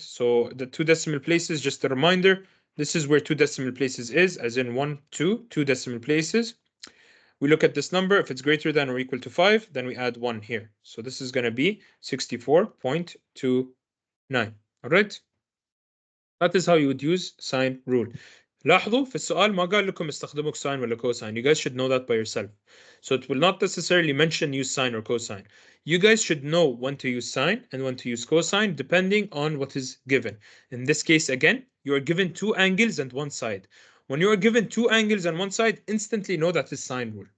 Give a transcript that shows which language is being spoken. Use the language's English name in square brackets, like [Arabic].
[English] So the two decimal places, just a reminder, this is where two decimal places is, as in 1, 2, two decimal places. We look at this number. If it's greater than or equal to 5, then we add 1 here. So this is going to be 64.29. All right. That is how you would use sine rule. [Arabic] لاحظوا في السؤال ما قال لكم استخدموا cosine ولا cosine. [English] You guys should know that by yourself. So it will not necessarily mention use sine or cosine. You guys should know when to use sine and when to use cosine depending on what is given. In this case, again, you are given two angles and one side. When you are given two angles and one side, instantly know that is sine rule.